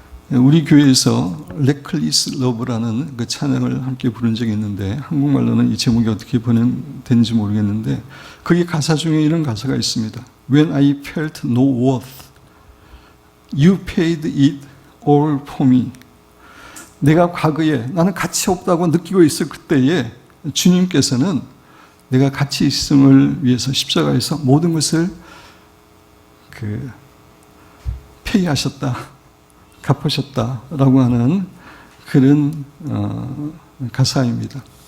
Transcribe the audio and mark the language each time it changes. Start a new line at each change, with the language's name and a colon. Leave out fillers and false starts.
Korean: 우리 교회에서 레클리스 러브라는 그 찬양을 함께 부른 적이 있는데, 한국말로는 이 제목이 어떻게 번역된지 모르겠는데, 거기 가사 중에 이런 가사가 있습니다.
English: When I felt no worth, you paid it all for me.
Korean: 내가 과거에 나는 가치 없다고 느끼고 있을 그때에 주님께서는 내가 가치 있음을 위해서 십자가에서 모든 것을 페이하셨다, 갚으셨다라고 하는 그런 가사입니다.